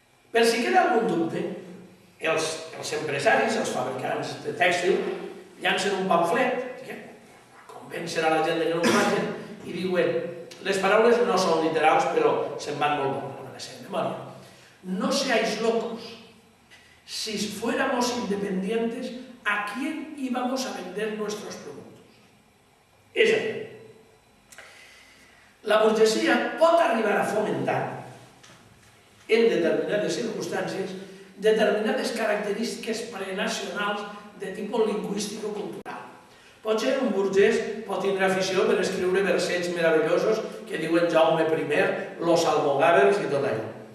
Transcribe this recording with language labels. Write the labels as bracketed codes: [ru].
[ca] Per si queda algun dubte, els empresaris, els fabricants de tèxtil, llancen un pamflet, convencen a la gent que no ho facin, i diuen, les paraules no són literals, però se'n van molt bé, no me les sé de memòria. [es] No seáis locos. Si fuéramos independientes, ¿a quién íbamos a vender nuestros productos? [ca] És a dir, la burgesia pot arribar a fomentar, en determinades circumstàncies, determinades característiques prenacionals de tipus lingüístic o cultural. Potser un burgès pot tenir afició per escriure versets meravellosos que diuen Jaume I, los almogàvers i tot allò.